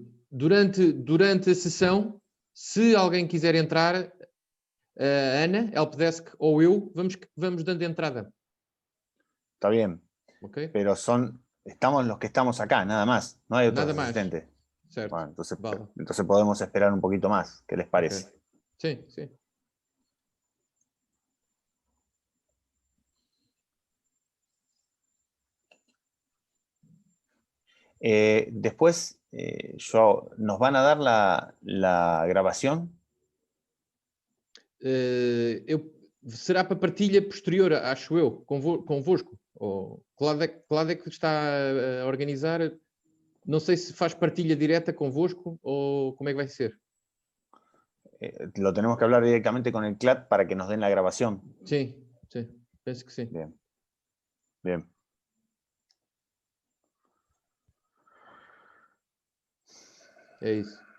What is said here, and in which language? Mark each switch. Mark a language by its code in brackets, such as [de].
[pt] Durante a sessão, se alguém quiser entrar, a Ana, Helpdesk ou eu, vamos dando entrada. [es] Está bien, Ok? pero estamos los que estamos acá, nada más, no hay otros Nada más. asistentes. [pt] Certo. [es] Bueno, Vale. entonces podemos esperar un poquito más, ¿qué les parece? [pt] Ok. Sim, sim. [es] Después, Joao, ¿nos van a dar la grabación? [pt] Será para partilha posterior, acho eu, convosco. Ou Cláudio é que está a organizar. Não sei se faz partilha direta convosco ou como é que vai ser. [es] Lo tenemos que hablar directamente con el CLAT para que nos den la grabación. [pt] Sim, sim. Penso que sim. [es] Bien. Bien. [pt] É isso.